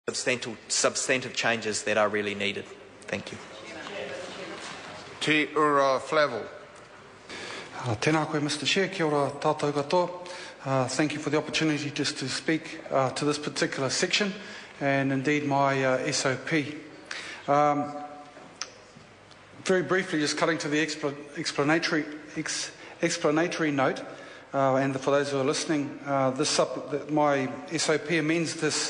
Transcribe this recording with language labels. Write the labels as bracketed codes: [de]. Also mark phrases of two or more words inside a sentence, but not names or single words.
[en] substantive changes that are really needed. Thank you. Te ura Flavel. [mi] Tēnā koe, [en] Mr. Chair, [mi] kia ora tātou katoa. [en] Thank you for the opportunity just to speak to this particular section and indeed my SOP. Very briefly, just cutting to the explanatory note, and for those who are listening, my SOP amends this